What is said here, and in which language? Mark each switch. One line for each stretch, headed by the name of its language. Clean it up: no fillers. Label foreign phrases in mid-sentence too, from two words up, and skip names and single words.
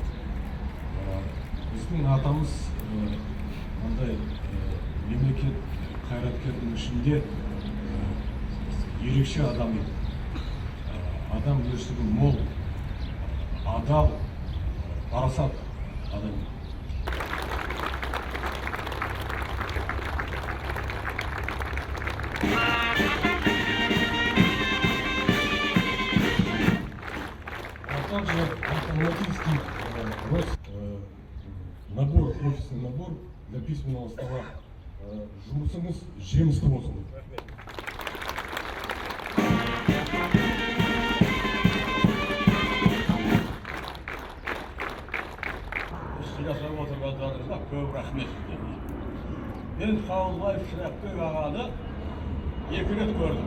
Kazakh: Біздің атамыз мындай мемлекет қайраткердің ішінде ерекше адам еді. Адам өсігі мол, адал, парасат адам еді.
Russian: А также автоматический набор, офисный набор для письменного стола.
Kazakh: Жұмысыңыз жемісті болсын. Жасап отырғандарыңызға көп рахмет сіздерге. Мен Қабылбаев Шырақбек ағаны 2 рет көрдім.